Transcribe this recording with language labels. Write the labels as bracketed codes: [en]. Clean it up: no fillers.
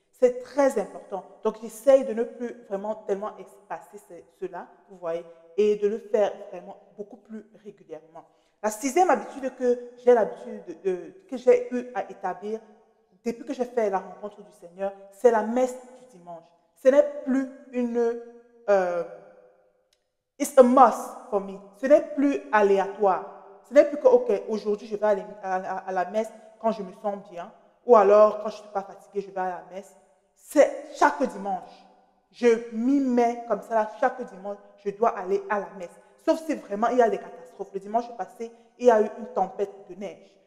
[fr] C'est très important. Donc, j'essaye de ne plus vraiment tellement espacer cela, vous voyez, et de le faire vraiment beaucoup plus régulièrement. La sixième habitude que j'ai eu à établir depuis que j'ai fait la rencontre du Seigneur, c'est la messe du dimanche. Ce n'est plus [en] euh, it's a must for me. [fr] Ce n'est plus aléatoire. Ce n'est plus que, ok, aujourd'hui je vais aller à la messe quand je me sens bien, ou alors quand je ne suis pas fatiguée, je vais à la messe. C'est chaque dimanche. Je m'y mets comme ça, là, chaque dimanche, je dois aller à la messe. Sauf si vraiment il y a des catastrophes. Le dimanche passé, il y a eu une tempête de neige.